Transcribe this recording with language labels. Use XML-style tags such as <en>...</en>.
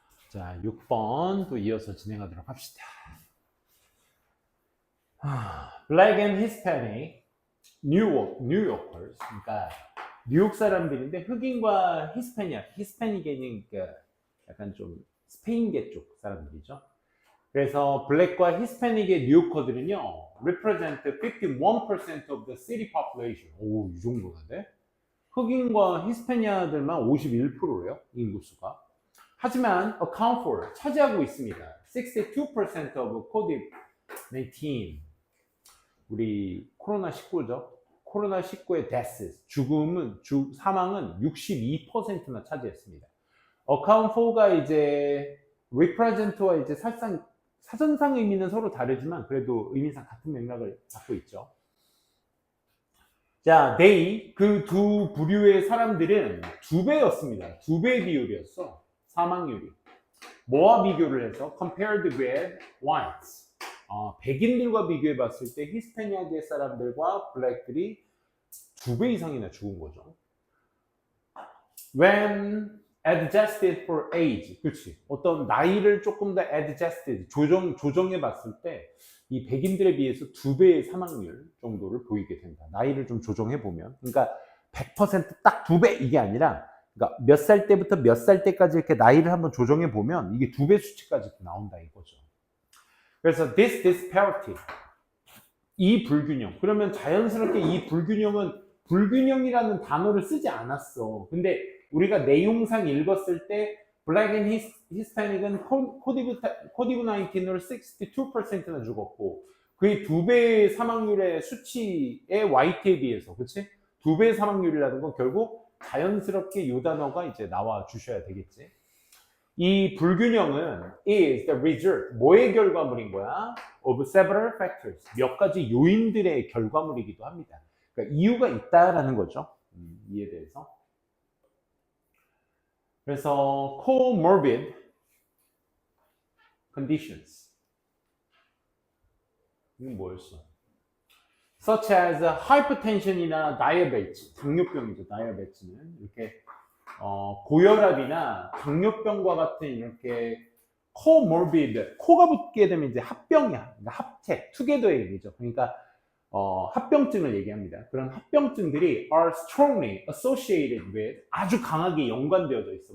<ko>자, 6번 또 이어서 진행하도록 합시다.</ko> <en>Black and Hispanic New Yorkers,</en> <ko>그러니까 뉴욕 사람들인데 흑인과 히스패닉에는 그러니까 약간 좀 스페인계 쪽 사람들이죠. 그래서 블랙과 히스패닉의 뉴요커들은요,</ko> <en>represent 51% of the city population.</en> <ko>오, 이 정도가 돼? 흑인과 히스패니아들만 51%래요, 인구수가. 하지만</ko> <en>account for,</en> <ko>차지하고 있습니다.</ko> <en>62% of COVID-19.</en> <ko>우리 코로나19죠. 코로나19의</ko> <en>deaths,</en> <ko>사망은 62%나 차지했습니다. account for가 이제 represent와 이제 사전상 의미는 서로 다르지만 그래도 의미상 같은 맥락을 갖고 있죠. 자, 그 두 부류의 사람들은 2배였습니다. 2배 비율이었어. 사망률이. 뭐와 비교를 해서?</ko> <en>compared with whites.</en> <ko>백인들과 비교해 봤을 때 히스패니아계 사람들과 블랙들이 2배 이상이나 죽은 거죠.</ko> <en>When adjusted for age,</en> <ko>그렇지. 어떤 나이를 조금 더 adjusted, 조정해 봤을 때 이 백인들에 비해서 2배의 사망률 정도를 보이게 된다. 나이를 좀 조정해 보면. 그러니까 100%딱 2배 이게 아니라 그러니까 몇 살 때부터 몇 살 때까지 이렇게 나이를 한번 조정해 보면 이게 2배 수치까지 나온다 이거죠. 그래서</ko> <en>this disparity,</en> <ko>이 불균형. 그러면 자연스럽게 이 불균형이라는 단어를 쓰지 않았어. 근데 우리가 내용상 읽었을 때</ko> <en>Black and Hispanic</en> <ko>은 코비드-19으로 62%나 죽었고 그의 2배의 사망률의 수치의 Y태에 비해서, 그치? 2배의 사망률이라는 건 결국 자연스럽게 이 단어가 이제 나와 주셔야 되겠지. 이 불균형은</ko> <en>is the result,</en> <ko>뭐의 결과물인 거야?</ko> <en>of several factors,</en> <ko>몇 가지 요인들의 결과물이기도 합니다. 그러니까 이유가 있다라는 거죠. 이에 대해서.</ko> <en>그래서 comorbid conditions.</en> <ko>이건 뭐였어?</ko> <en>Such as hypertension이나 diabetes,</en> <ko>당뇨병이죠. diabetes는 이렇게 고혈압이나 당뇨병과 같은 이렇게 comorbid, 코가 붙게 되면 이제 합병이야. 그러니까 합체, together의 얘기죠. 그러니까 합병증을 얘기합니다. 그런 합병증들이</ko> <en>are strongly associated with,</en> <ko>아주 강하게 연관되어져 있어.</ko>